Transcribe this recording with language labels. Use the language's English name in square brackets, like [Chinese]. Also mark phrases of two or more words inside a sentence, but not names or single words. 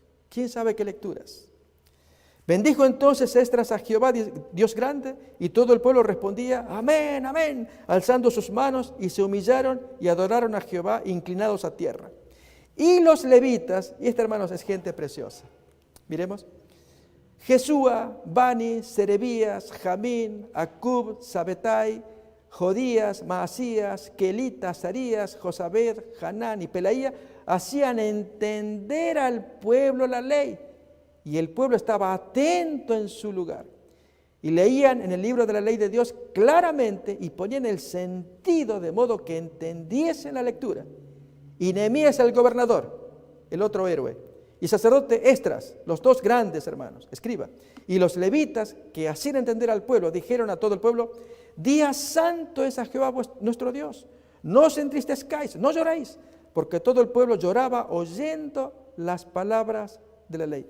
[Spanish] ¿Quién sabe qué lecturas? Bendijo entonces Esdras a Jehová, Dios grande, y todo el pueblo respondía, amén, amén, alzando sus manos, y se humillaron y adoraron a Jehová, inclinados a tierra. Y los levitas, y esta, hermanos, es gente preciosa. Miremos. Jesúa, Bani, Serebías, Jamín, Acub, Sabetai, Jodías, Maasías, Kelita, Azarías, Josabed, Hanán y Pelaía hacían entender al pueblo la ley. Y el pueblo estaba atento en su lugar. Y leían en el libro de la ley de Dios claramente y ponían el sentido de modo que entendiesen la lectura. Y Nehemías el gobernador, el otro héroe, y sacerdote Esdras, los dos grandes hermanos, escriba, y los levitas que hacían entender al pueblo, dijeron a todo el pueblo, día santo es a Jehová nuestro Dios, no os entristezcáis, no lloráis, porque todo el pueblo lloraba oyendo las palabras de la ley.